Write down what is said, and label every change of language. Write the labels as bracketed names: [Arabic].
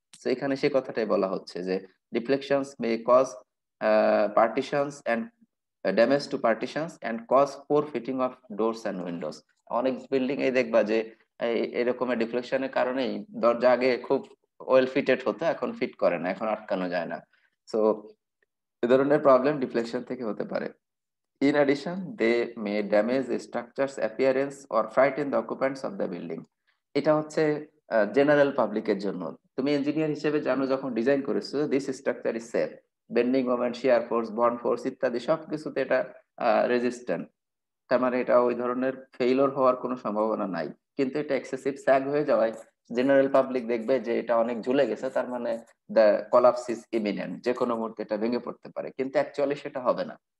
[Bangla] তো এখানে সে কথাটাই বলা হচ্ছে যে [English] Deflections may cause partitions and damage to partitions and cause poor fitting of doors and windows. [Bangla] অনেক বিল্ডিং এই দেখবা যে এরকমের ডিফ্লেকশনের কারণেই দরজা আগে খুব ওয়েল ফিটেড হতো, এখন ফিট করে না, এখন আটকানো যায় না। সো এ ধরনের প্রবলেম ডিফ্লেকশন থেকে হতে পারে। [English] In addition, they may damage the structure's appearance or frighten the occupants of the building. [Bangla] এটা হচ্ছে জেনারেল পাবলিকের জন্য। তুমি ইঞ্জিনিয়ার হিসেবে জানো, যখন ডিজাইন করেছো [English] this structure is safe, [Bangla] bending moment, shear force, bond force ইত্যাদি সবকিছুতে এটা রেজিস্ট্যান্ট, তার মানে এটা ওই ধরনের ফেইলর হওয়ার কোনো সম্ভাবনা নাই। কিন্তু এটা এক্সেসিভ স্যাগ হয়ে যাওয়ায় জেনারেল পাবলিক দেখবে যে এটা অনেক ঝুলে গেছে, তার মানে [English] the collapse is imminent, [Bangla] যে কোনো মুহূর্তে এটা ভেঙে পড়তে পারে, কিন্তু অ্যাকচুয়ালি সেটা হবে না।